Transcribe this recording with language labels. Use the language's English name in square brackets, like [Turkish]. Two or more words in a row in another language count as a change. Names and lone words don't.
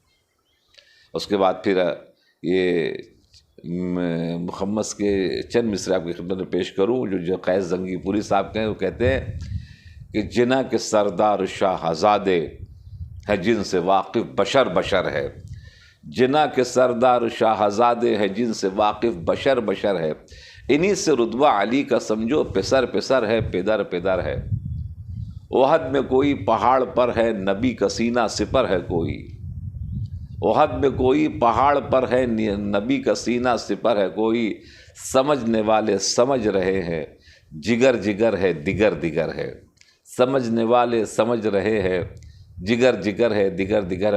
[Urdu] اس کے بعد پھر یہ محمد کے چند مصرع آپ کی خدمت میں پیش کروں جو قیس زنگی پوری صاحب کہیں، وہ کہتے ہیں کہ جنہ کے سردار شاہزادے ہے جن سے واقف بشر بشر ہے، جنہ کے سردار شاہزادے ہے جن سے واقف بشر بشر ہے، انہی سے رتبہ علی کا سمجھو پسر پسر ہے پدر پدر ہے، احد میں کوئی پہاڑ پر ہے نبی کا سینہ سپر ہے کوئی، احد میں کوئی پہاڑ پر ہے نبی کا سینہ سپر ہے کوئی، سمجھنے والے سمجھ رہے ہیں جگر جگر ہے دیگر دیگر ہے، سمجھنے والے سمجھ رہے ہیں جگر جگر ہے دیگر دیگر ہے۔